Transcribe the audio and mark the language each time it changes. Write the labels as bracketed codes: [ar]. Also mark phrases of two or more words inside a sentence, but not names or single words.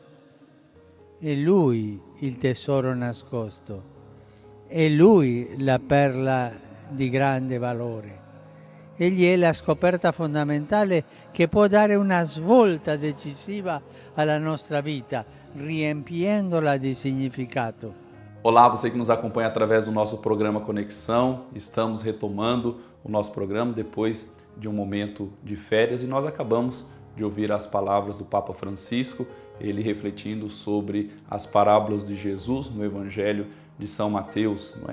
[it] È Lui il tesoro nascosto, è Lui la perla di grande valore. Egli è la scoperta fondamentale che può dare una svolta decisiva alla nostra vita, riempiendola di significato. [pt] Olá, você que nos acompanha através do nosso programa Conexão. Estamos retomando o nosso programa depois de um momento de férias e nós acabamos de ouvir as palavras do Papa Francisco, ele refletindo sobre as parábolas de Jesus no Evangelho de São Mateus, não é?